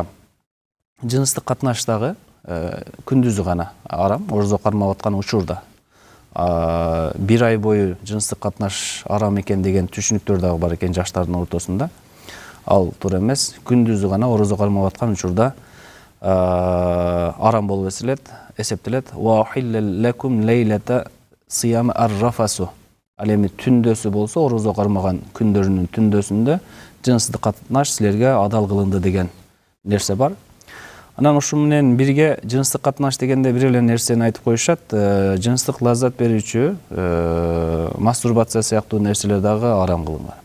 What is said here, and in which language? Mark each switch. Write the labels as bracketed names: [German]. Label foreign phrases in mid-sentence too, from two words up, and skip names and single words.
[Kyrgyz] Жыныстык катнаштагы күндүзү гана арам, орозо кармап аткан учурда. Бир ай бою жыныстык катнаш арам экен деген түшүнүктөр дагы бар экен жаштардын ортосунда. Ал туура эмес. Күндүзү гана орозо кармап аткан учурда арам болуп эсептелет. [Arabic] وأحل لكم ليلة الصيام الرفث. [Kyrgyz] Ал эми түндөсү болсо, орозо кармаган күндөрүнүн түндөсүндө жыныстык катнаш силерге адал кылынды деген нерсе бар. Анан ушу менен бирге жыныстык катнаш дегенде бир эле нерсени айтып коюшат. Жыныстык лаззат берүүчү мастурбация сыяктуу нерселер дагы арам кылынган.